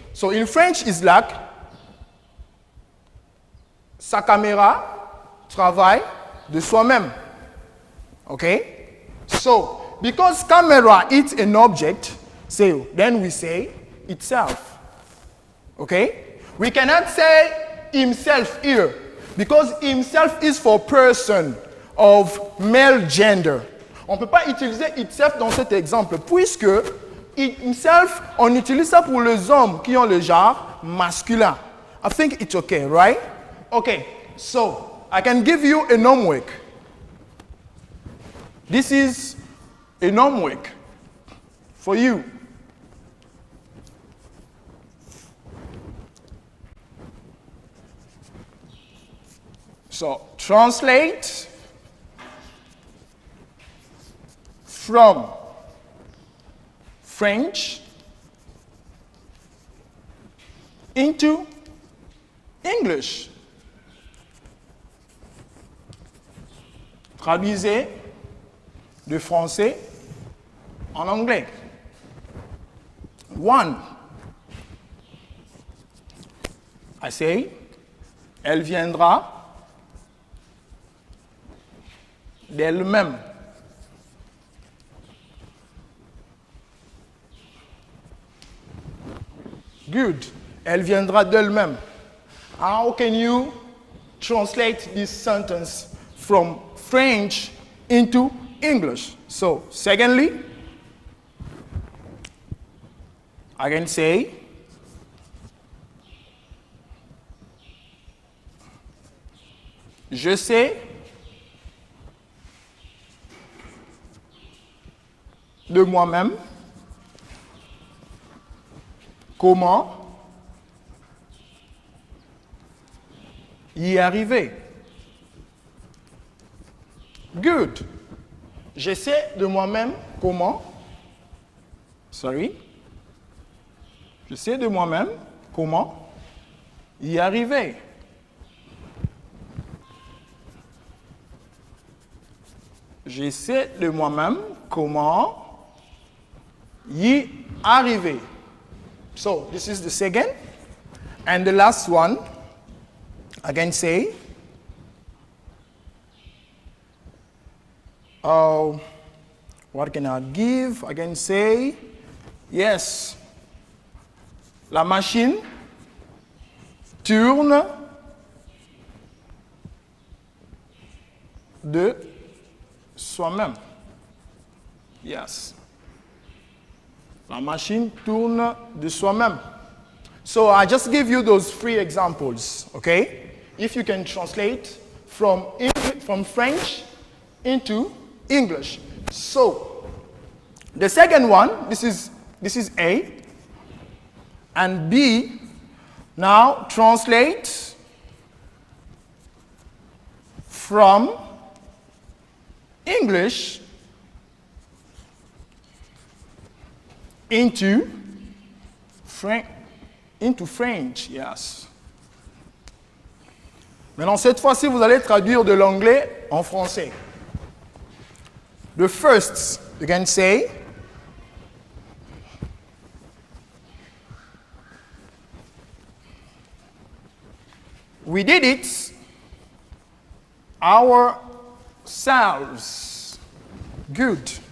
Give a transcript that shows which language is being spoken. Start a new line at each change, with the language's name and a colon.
English: So in French it's like
French: sa caméra travaille de soi-même.
English: Okay? So, because camera is an object, so then we say itself. Okay? We cannot say himself here, because himself is for person of male gender.
French: On ne peut pas utiliser itself dans cet exemple, puisque himself, on utilise ça pour les hommes qui ont le genre masculin.
English: I think it's okay, right? Okay, so I can give you a homework. This is a homework for you. So, translate from French into English.
French: Traduisez de français en anglais.
English: One. I say,
French: elle viendra d'elle-même.
English: Good.
French: Elle viendra d'elle-même.
English: How can you translate this sentence from French into English? So, secondly, I can say,
French: je sais de moi-même comment y arriver.
English: Good.
French: Je sais de moi-même comment. Je sais de moi-même comment y arriver. Je sais de moi-même comment y arriver.
English: So, this is the second. And the last one, I can say, what can I give? I can say, yes,
French: la machine tourne de soi-même.
English: Yes.
French: La machine tourne de soi-même.
English: So I just give you those three examples, okay? If you can translate from French into English. So the second one, this is A, and B. Now translate from English into French, yes.
French: Maintenant, cette fois-ci, vous allez traduire de l'anglais en français.
English: The first, you can say, we did it ourselves. Good.